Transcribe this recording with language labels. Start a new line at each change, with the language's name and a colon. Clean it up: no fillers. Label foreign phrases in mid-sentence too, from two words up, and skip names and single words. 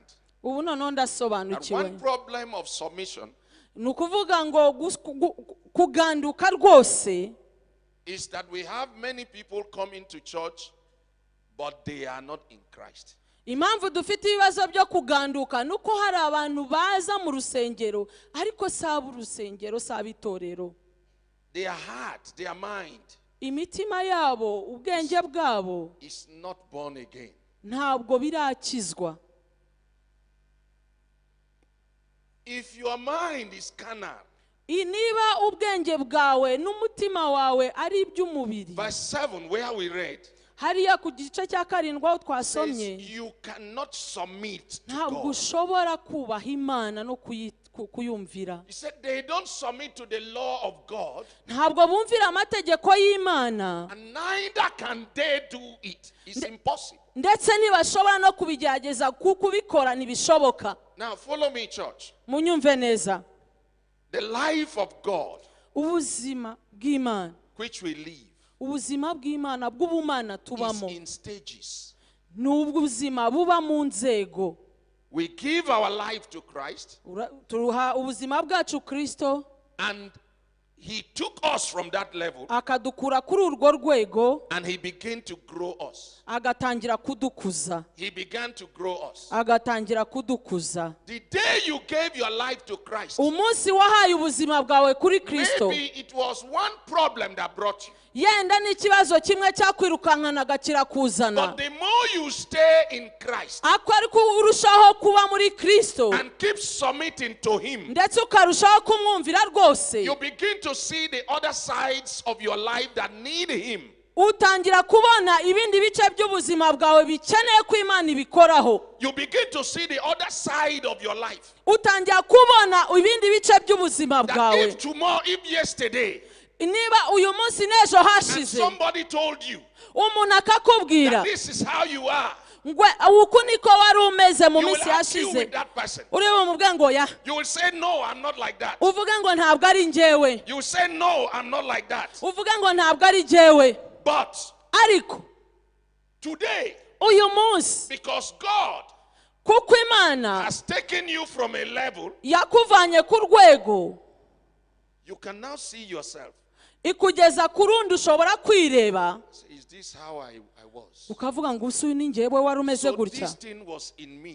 Kinyarwanda: ubu noneho
English: that
Kinyarwanda: ndasobanukiwe.
English: one problem of submission
Kinyarwanda: ni ukuvuga ngo kuganduka rwose
English: is that we have many people coming to church, but they are not in Christ.
Kinyarwanda: impamvu dufite ibibazo byo kuganduka nuko hari abantu baza mu rusengero ariko saba urusengero saba itorero.
English: Their heart, their mind
Kinyarwanda: imitima yabo, ubwenge bwabo
English: is not born again.
Kinyarwanda: ntabwo birakizwa.
English: If your mind is carnal,
Kinyarwanda: niba ubwenge bwawe n'umutima wawe ari iby'umubiri,
English: verse 7 where we read,
Kinyarwanda: hariya ku gice cya 7 aho
English: says
Kinyarwanda: twasomye,
English: you cannot submit to
Kinyarwanda: ntabwo
English: God.
Kinyarwanda: ushobora kubaha Imana no kuyumvira.
English: He said they don't submit to the law of God,
Kinyarwanda: Ntabwo bumvira amategeko y'Imana,
English: and neither can they do it. It's impossible.
Kinyarwanda: ndetse ntibashobora no kubigerageza kubikora ntibishoboka.
English: Now follow me, church.
Kinyarwanda: Munyumve neza.
English: The life of God
Kinyarwanda: Ubuzima bw'Imana,
English: which we live
Kinyarwanda: ubuzima bw'Imana bw'ubumana
English: is
Kinyarwanda: tubamo,
English: in stages.
Kinyarwanda: ni ubuzima buba mu nzego.
English: We give our life to Christ,
Kinyarwanda: Turuha ubuzima bwacu Kristo,
English: and He took us from that level,
Kinyarwanda: akadukura kuri urwo rwego,
English: and He began to grow us.
Kinyarwanda: agatangira kudukuza.
English: He began to grow us.
Kinyarwanda: Agatangira kudukuza.
English: The day you gave your life to Christ,
Kinyarwanda: Umunsi wahaye ubuzima bwawe kuri Kristo,
English: maybe it was one problem that brought you.
Kinyarwanda: yenda n'ikibazo kimwe cyakwirukankanaga kirakuzana.
English: But the more you stay in Christ
Kinyarwanda: Ako ariko urushaho kuba muri Kristo,
English: and keep submitting to Him,
Kinyarwanda: ndetse ukarushaho kumwumvira rwose,
English: you begin to see the other sides of your life that need Him.
Kinyarwanda: utangira kubona ibindi bice by'ubuzima bwawe bikeneye ko Imana ibikoraho.
English: You begin to see the other side of your life.
Kinyarwanda: Utangira kubona ibindi bice by'ubuzima
English: That
Kinyarwanda: bwawe.
English: if tomorrow, if yesterday,
Kinyarwanda: Niba uyu munsi n'ejo
English: and
Kinyarwanda: hashize
English: somebody told you
Kinyarwanda: umuntu akakubwira
English: that this is how you are,
Kinyarwanda: ngwe uku niko wari umeze mu
English: you will
Kinyarwanda: minsi
English: argue
Kinyarwanda: yashize,
English: with that person.
Kinyarwanda: uri bumubwe ngo ya,
English: You will say, no, I'm not like that.
Kinyarwanda: uvuge ngo ntabwo ari njyewe,
English: You will say, no, I'm not like that.
Kinyarwanda: uvuge ngo ntabwo ari njyewe.
English: But
Kinyarwanda: Ariko
English: today,
Kinyarwanda: uyu munsi
English: because God
Kinyarwanda: kuko Imana
English: has taken you from a level,
Kinyarwanda: yakuvanye ku rwego,
English: you can now see yourself.
Kinyarwanda: ikugeza ku rundi ushobora kwireba
English: Say, is this how I was?
Kinyarwanda: ukavuga ngo usu ni njyewe wari umeze
English: So
Kinyarwanda: gutya.
English: this thing was in me,